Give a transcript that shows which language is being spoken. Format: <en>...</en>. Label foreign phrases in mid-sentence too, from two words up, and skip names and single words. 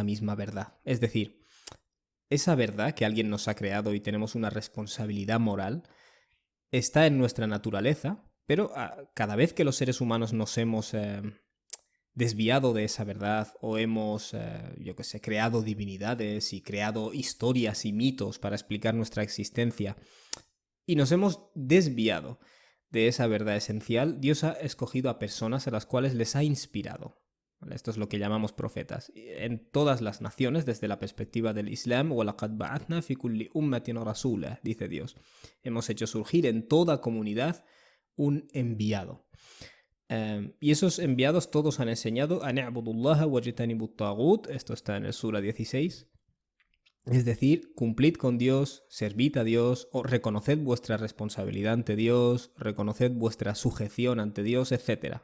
<es>misma verdad, es decir, esa verdad que alguien nos ha creado y tenemos una responsabilidad moral, está en nuestra naturaleza, pero cada vez que los seres humanos nos hemos desviado de esa verdad o hemos, creado divinidades y creado historias y mitos para explicar nuestra existencia y nos hemos desviado de esa verdad esencial, Dios ha escogido a personas a las cuales les ha inspirado. ¿Vale? Esto es lo que llamamos profetas. En todas las naciones, desde la perspectiva del Islam,</es> <ar>وَلَقَدْ بَعَثْنَا فِي كُلِّ أُمَّةٍ رَسُولًا,</ar> <es>dice Dios. Hemos hecho surgir en toda comunidad un enviado. Y esos enviados todos han enseñado a</es> <ar>نعبد الله واجتنبوا الطاغوت.</ar> <es>Esto está en el Sura 16. Es decir, cumplid con Dios, servid a Dios, o reconoced vuestra responsabilidad ante Dios, reconoced vuestra sujeción ante Dios, etc.</es>